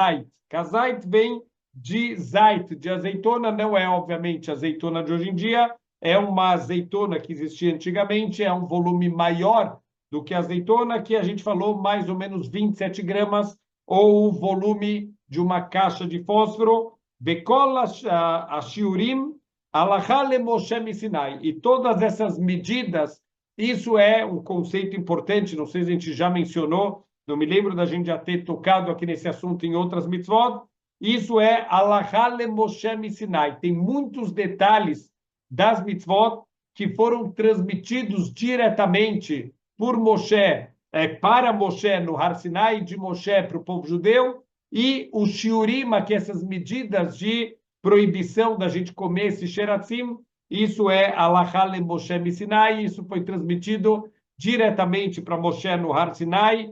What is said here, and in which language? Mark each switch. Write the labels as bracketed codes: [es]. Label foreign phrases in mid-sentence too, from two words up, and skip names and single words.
[pt] Kazait vem de zait, de azeitona. Não é, obviamente, azeitona de hoje em dia, é uma azeitona que existia antigamente, é um volume maior do que a azeitona, que a gente falou mais ou menos 27 gramas, ou o volume de uma caixa de fósforo. [he] בכל שיעורים הלכה למשה סיני. [pt] E todas essas medidas, isso é um conceito importante, não sei se a gente já mencionou, não me lembro da gente já ter tocado aqui nesse assunto em outras mitzvot. Isso é [he] הלכה למשה סיני. [pt] Tem muitos detalhes das mitzvot que foram transmitidos diretamente por Moshe, para Moshe no Har Sinai, de Moshe para o povo judeu, e o shiurim, que essas medidas de proibição da gente comer esse sheratzim, isso é [he] הלכה למשה סיני, [pt] isso foi transmitido diretamente para Moshe no Har Sinai.